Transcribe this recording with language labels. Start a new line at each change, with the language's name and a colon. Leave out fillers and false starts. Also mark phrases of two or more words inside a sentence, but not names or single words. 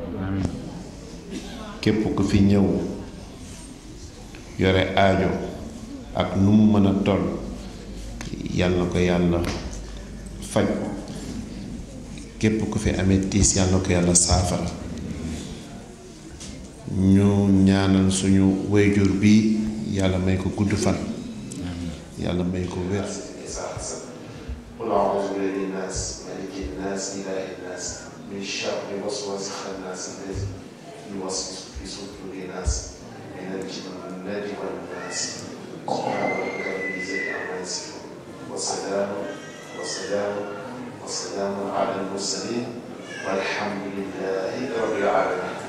Wolof: képp ku fi ñëw yore aajo ak nu mu mën a toll yàlla na ko yàlla faj képp ku fi amee tiis yàlla na ko yàlla saafara ñu ñaanal suñu wayjur bi yàlla may ko gudd fan yàlla may ko wér
Arabic: قل أعوذ برب الناس ملك الناس إله الناس من شر وسواس الخناس الذي يوسوس في صدور الناس من الجنة والناس سبحان ربك رب العزة عما يصفون وسلام على المرسلين والحمد لله رب العالمين.